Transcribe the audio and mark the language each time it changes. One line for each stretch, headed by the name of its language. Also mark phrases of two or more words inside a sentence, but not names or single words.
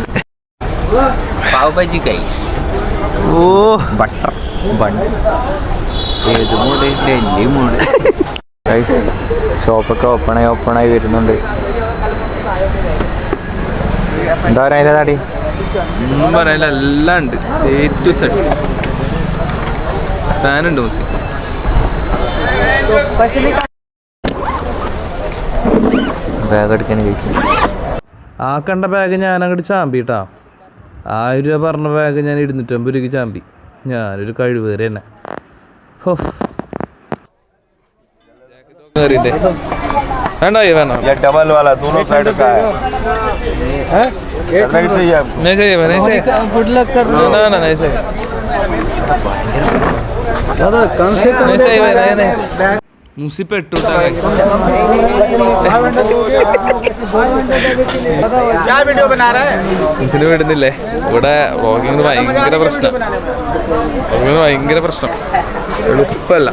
Malayalam: പാവ് ഭാജി ഗൈസ്. ഓ
English: butter bun.
Malayalam: ഏത് മൂഡ്? ഡൽഹി
English: mood guys.
Malayalam: ഷോപ്പൊക്കെ ഓപ്പണായി വരുന്നുണ്ട്. എന്താ പറയാ അതിൻ്റെ താടി? ഒന്നും പറയാനില്ല, എല്ലാം ഉണ്ട്.
English: A to Z.
Malayalam: ഫാനുണ്ട് മൂസി. ബാഗ് എടുക്കാൻ ഗൈസ്. ആ കണ്ട ബാഗ് ഞാൻ അങ്ങോട്ട് ചാമ്പിട്ടാ. 1000 രൂപ പറഞ്ഞ ബാഗ് ഞാൻ 250 രൂപയ്ക്ക് ചാമ്പി. ഞാനൊരു കഴിവേറി തന്നെ. വേണ്ടോ വേണോ?
Hindi: डबल वाला दोनों साइड का है। नहीं चाहिए? नहीं चाहिए, नहीं चाहिए।
English: good luck
Hindi: कर दो। ना ना नहीं चाहिए दादा, कम से कम नहीं चाहिए। नहीं मुसी पे टूटा है। क्या वीडियो बना रहा है?
Malayalam: ഇതിന് വിടുന്നില്ലേ? ഇവിടെ വ്ളോഗിങ്ങിന് ഭയങ്കര പ്രശ്നം. എളുപ്പമല്ല.